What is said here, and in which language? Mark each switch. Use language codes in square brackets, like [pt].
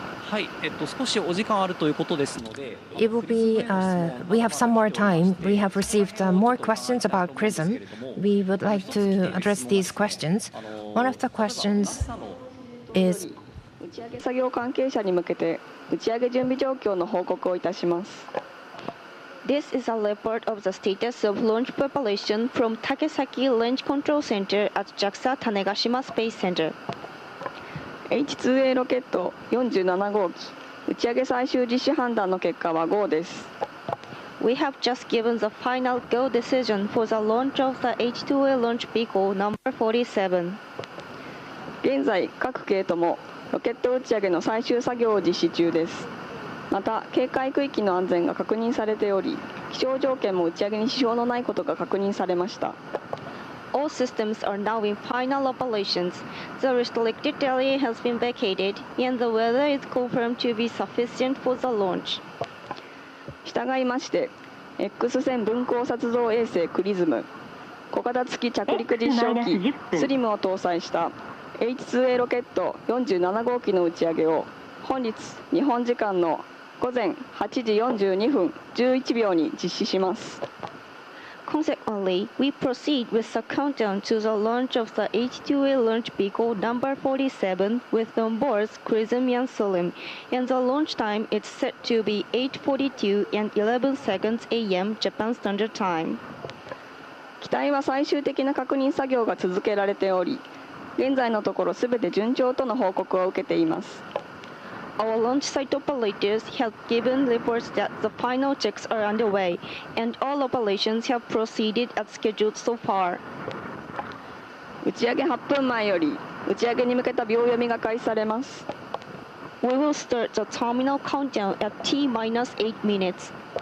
[ja] はい、少しお時間あるということですので、 [en] It will be, we have some more time. We have received more questions about CRISM. We would like to address these questions. One of the questions is, [ja] 打ち上げ作業関係者に向けて打ち上げ準備状況の報告をいたします。 [en] This is a report of the status of launch preparation from Takesaki Launch Control Center at JAXA Tanegashima Space Center. [ja] H2A ロケット47号機打ち上げ最終実施判断の結果は GO です。 [en] We have just given the final go decision for the launch of the H2A launch vehicle number 47. [ja] 現在各系ともロケット打ち上げの最終作業を実施中です。また警戒区域の安全が確認されており、気象条件も打ち上げに支障のないことが確認されました。 [en] All systems are now in final operations. The restricted area has been vacated, and the weather is confirmed to be sufficient for the launch. [ja] 従いまして、X 線分光撮像衛星クリズム、小型付き着陸実証機スリムを搭載した H2A ロケット47号機の打ち上げを本日日本時間の午前8時42分11秒に実施します。 [en] Consequently, we proceed with the countdown to the launch of the H2A launch vehicle number 47 with on board CRISM and SLIM, and the launch time is set to be 8:42 and 11 seconds a.m. Japan Standard Time. [ja] 機体は最終的な確認作業が続けられており、現在のところすべて順調との報告を受けています。 [en] Our launch site operators have given reports that the final checks are underway, and all operations have proceeded as scheduled so far. [ja] 打ち上げ8分前より打ち上げに向けた秒読みが開始されます。 [en] We will start the terminal countdown at T-8 minutes.